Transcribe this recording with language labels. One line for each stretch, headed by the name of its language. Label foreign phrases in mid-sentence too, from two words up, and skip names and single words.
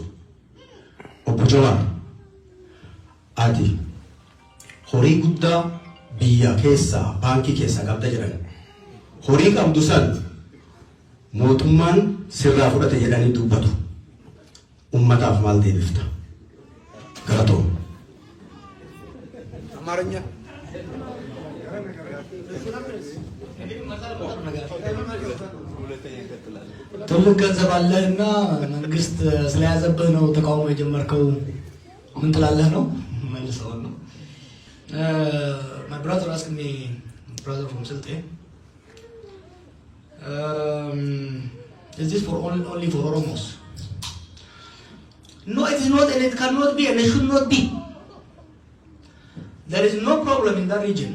Oromo: Obbo Jawaar, ati horii guddaa biyya keessaa baankii keessaa qabda jedhan horii qabdu san mootummaan sirraa fudhate jedhanii dubbatu ummataaf maal deebifta? Galatoo.
Amharic: አማርኛ ትልቅ ገንዘብ አለህና መንግስት ስለያዘብህ ነው ተቃውሞ የጀመርከው ምን ትላለህ ነው መልሰው ነው
English: my brother asked me, brother from Silte, is this for only for Oromos? No, it is not, and it cannot be, and it should not be. There is no problem in that region.